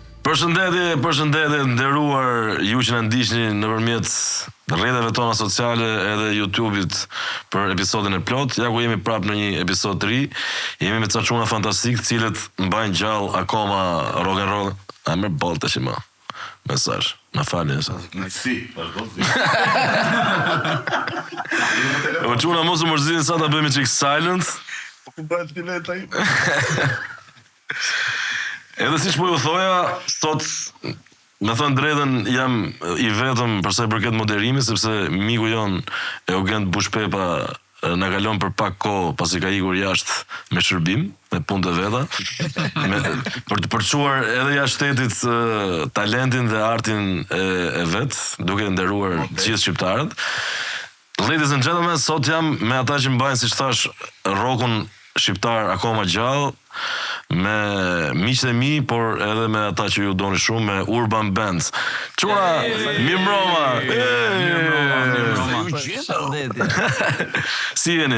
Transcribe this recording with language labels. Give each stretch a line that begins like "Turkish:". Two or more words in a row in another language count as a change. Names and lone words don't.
Albanian: Përshëndetje nderuar ju që na ndiqni nëpërmjet rrjeteve tona sociale edhe YouTube-it për episodin e plot. Ja ku jemi prapë në një episod të ri. Jemi me ca çuna fantastik, të cilët mbajnë gjallë akoma
English: rock and roll.
Albanian: A më boll tash më. Mesazh. Na falni sa. Si, vazhdo si. O çuna mos u mërzitni sa ta bëjmë çik silent. Po ku bëhet fileta ai? Edhe si po ju thoja, sot me thënë drejtën jam i vetëm për sa i përket moderimit, sepse miku jon Eugen Bushpepa na kalon për pak kohë pasi ka ikur jashtë me shërbim, me punë të veta, për të përçuar edhe jashtë shtetit talentin dhe artin e vet, duke nderuar gjithë shqiptarët.
English: Ladies and gentlemen,
Albanian: sot jam me ata që mbajnë, siç thash, rockun shqiptar akoma gjallë, me miqtë e mi, por edhe me ata që ju doni shumë, me Urban Bands. Çuna, mirëmbroma. Si jeni?